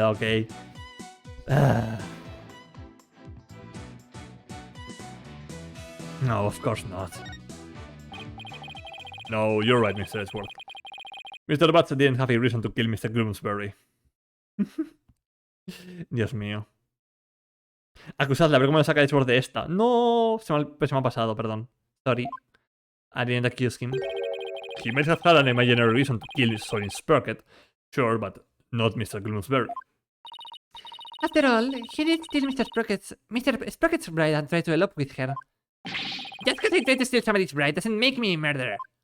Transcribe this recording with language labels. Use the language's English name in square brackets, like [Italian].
[English] Okay. No, of course not. No, you're right, Mr. Edgeworth. Mr. Batts didn't have a reason to kill Mr. Bloomsbury. [Spanish] Dios mío. Acusadle, a ver cómo le saca Edgeworth de esta. No, se me ha pasado, perdón. [English] Sorry. I didn't accuse him. He might have had an imaginary reason to kill Sorin Sprocket, sure, but not Mr. Bloomsbury. After all, he did steal Mr. Sprocket's bride and try to elope with her. Just because I tried to steal somebody's bride doesn't make me a murderer.